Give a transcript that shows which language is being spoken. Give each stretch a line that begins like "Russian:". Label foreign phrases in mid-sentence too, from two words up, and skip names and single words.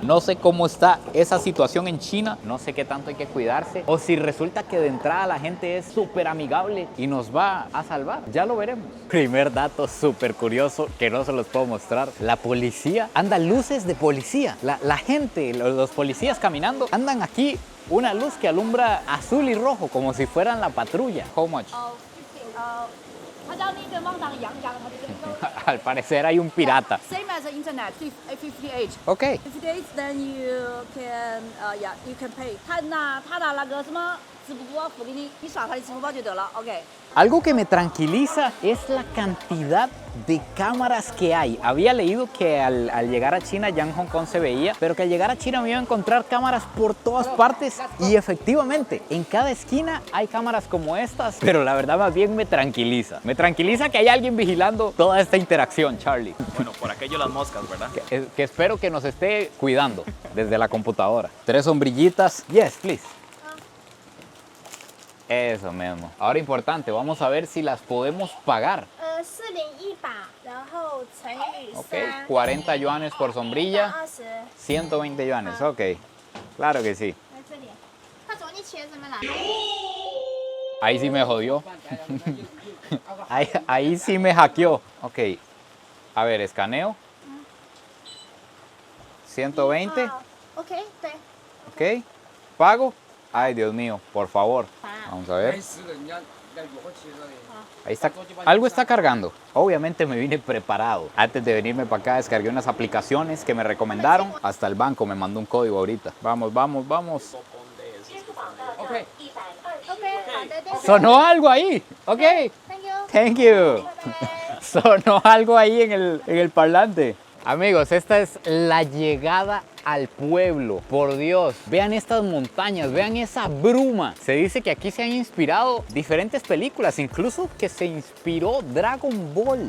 Spanish: No sé cómo está esa situación en China, no sé qué tanto hay que cuidarse, o si resulta que de entrada la gente es súper amigable y nos va a salvar. Ya lo veremos. Primer dato súper curioso que no se los puedo mostrar. La policía, anda luces de policía. La gente, los policías caminando, andan aquí. Una luz que alumbra azul y rojo, como si fueran la patrulla.
English: How much?
Spanish: Al parecer hay un pirata.
English: Same as the internet, 58. Okay. 58, then you can pay.
Chinese: 他的那个什么支付宝付给你，你刷他的支付宝就得了。OK。
Spanish: Algo que me tranquiliza es la cantidad de cámaras que hay. Había leído que al llegar a China ya en Hong Kong se veía, pero que al llegar a China me iba a encontrar cámaras por todas partes. Y efectivamente, en cada esquina hay cámaras como estas, pero la verdad más bien me tranquiliza. Me tranquiliza que hay alguien vigilando toda esta interacción, Charlie. Bueno, por aquello las moscas, ¿verdad? Que espero que nos esté cuidando desde la computadora. 3 sombrillitas.
English: Yes, please.
Spanish: Eso mismo. Ahora importante, vamos a ver si las podemos pagar.
Chinese: 401 把，然后乘以
Spanish: Ok, 40 yuanes por sombrilla, 20。 120 yuanes, ok. Claro que sí.
Chinese: 来这里，他说你钱怎么来？
Spanish: Ahí sí me jodió. ahí sí me hackeó. Ok, a ver, escaneo. 120,
Chinese: OK，对。
Spanish: ok. Pago. Ay, Dios mío, por favor. Vamos a ver. Ahí está. Algo está cargando. Obviamente me vine preparado. Antes de venirme para acá descargué unas aplicaciones que me recomendaron. Hasta el banco me mandó un código ahorita. Vamos, vamos, vamos.
Chinese: OK，好的，
Spanish: Sonó algo ahí. Ok.
English: Thank you。 Thank you.
Spanish: Sonó algo ahí en el parlante. Amigos, esta es la llegada al pueblo. Por Dios, vean estas montañas, vean esa bruma. Se dice que aquí se han inspirado diferentes películas, incluso que se inspiró Dragon Ball.